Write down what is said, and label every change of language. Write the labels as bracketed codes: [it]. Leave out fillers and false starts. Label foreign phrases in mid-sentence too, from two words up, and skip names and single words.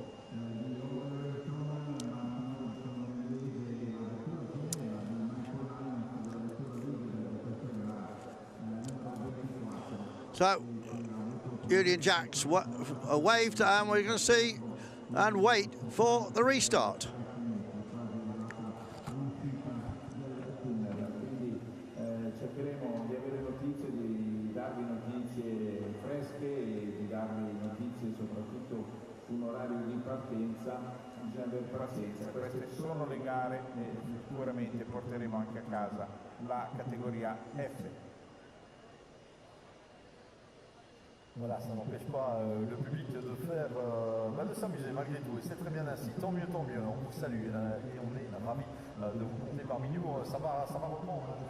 [en] So, Union Jacks waved, and we're going to see and wait for the restart. [it] Cercheremo di avere notizie, di darvi notizie fresche e di darvi notizie soprattutto su un orario di partenza. Bisogna avere pazienza. Queste sono le gare e sicuramente porteremo anche a casa la catégorie F. [fr] Voilà, ça n'empêche pas le public de faire, de s'amuser malgré tout, et c'est très bien ainsi, tant mieux, on vous salue, et on est ravis de vous compter parmi nous, ça va reprendre.